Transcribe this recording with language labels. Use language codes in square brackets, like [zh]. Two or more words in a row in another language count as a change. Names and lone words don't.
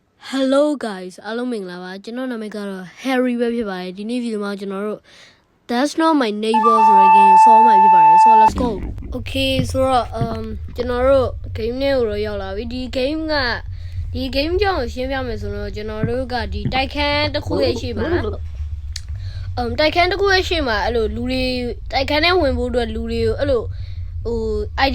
[en] Hello guys [my] အားလုံးမင်္ဂလာပါကျွန်တော်နာမည်ကတော့ Harry ပဲဖြစ်ပါတယ်ဒီနေ့ဗီဒီယိုမှာကျွန်တော်တို့ That's not my neighbor ဆိုတဲ့ game ကိုဆောင်းမှဖြစ်ပါတယ် [en] so let's go okay [my] ဆိုတော့ကျွန်တော်တို့ game နဲ့ကိုတော့ရောက်လာပြီဒီ game ကြောင့်ရှင်းပြမယ်ဆိုတော့ကျွန်တော်တို့ကဒီတိုက်ခန်းတစ်ခုရဲ့ရှေ့မှာတိုက်ခန်းတစ်ခုရဲ့ရှေ့မှာအဲ့လိုလူတွေတိုက်ခန်းထဲဝင်ဖို့အတွက်လူတွေကိုအဲ့လိုID